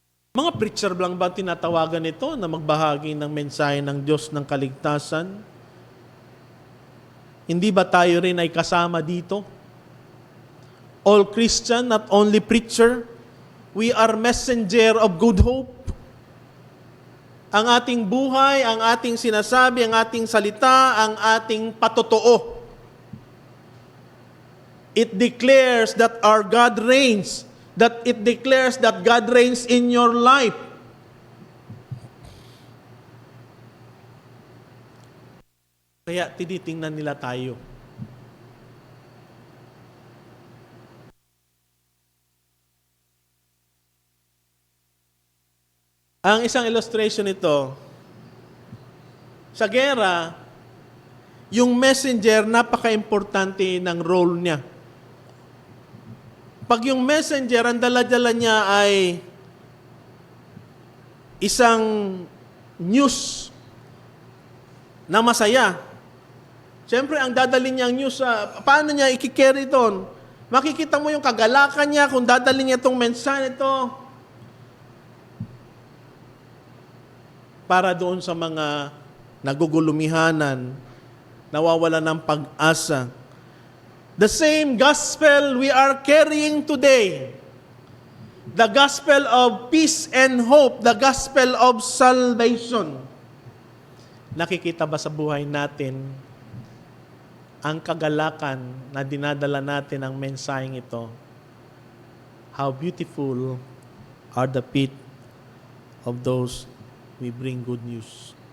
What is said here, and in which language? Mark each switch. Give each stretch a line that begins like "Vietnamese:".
Filipino: Mga preacher lang ba tinatawagan ito na magbahagi ng mensahe ng Diyos ng kaligtasan? Hindi ba tayo rin ay kasama dito?
English: All Christian, not only preacher, we are messenger of good hope.
Filipino: Ang ating buhay, ang ating sinasabi, ang ating salita, ang ating patotoo.
English: It declares that our God reigns. That it declares that God reigns in your life.
Filipino: Kaya tinitingnan nila tayo. Ang isang illustration nito, sa gera, yung messenger, napaka-importante ng role niya. Pag yung messenger, ang dala-dala niya ay isang news na masaya. Siyempre, ang dadalhin niyang news, paano niya ikikerry doon? Makikita mo yung kagalakan niya kung dadalhin niya itong mensahe ito para doon sa mga nagugulumihanan, nawawala ng pag-asa.
English: The same gospel we are carrying today, the gospel of peace and hope, the gospel of salvation.
Filipino: Nakikita ba sa buhay natin ang kagalakan na dinadala natin ang mensaheng ito?
English: How beautiful are the feet of those we bring good news.